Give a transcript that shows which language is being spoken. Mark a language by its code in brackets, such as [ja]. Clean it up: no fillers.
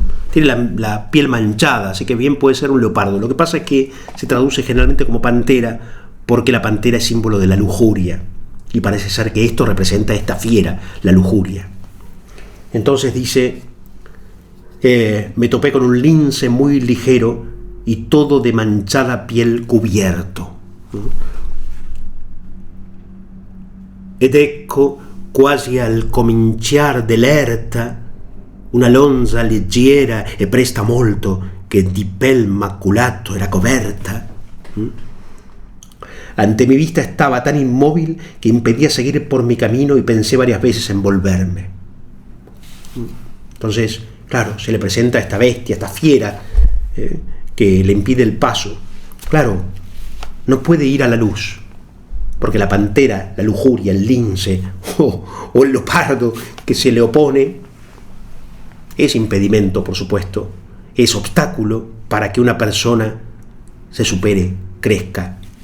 [es] Tiene la piel manchada, así que bien puede ser un leopardo. Lo que pasa es que se traduce generalmente como pantera, porque la pantera es símbolo de la lujuria, y parece ser que esto representa a esta fiera, la lujuria. Entonces dice: me topé con un lince muy ligero y todo de manchada piel cubierto. [it] Ed ecco, quasi al cominciar dell'erta, una lonza leggera e presta molto, che di pel maculato era coberta. [es] Ante mi vista estaba tan inmóvil que impedía seguir por mi camino y pensé varias veces en volverme. Entonces, claro, se le presenta a esta bestia, esta fiera, que le impide el paso. Claro, no puede ir a la luz, porque la pantera, la lujuria, el lince o el leopardo que se le opone es impedimento, por supuesto, es obstáculo para que una persona se supere, crezca.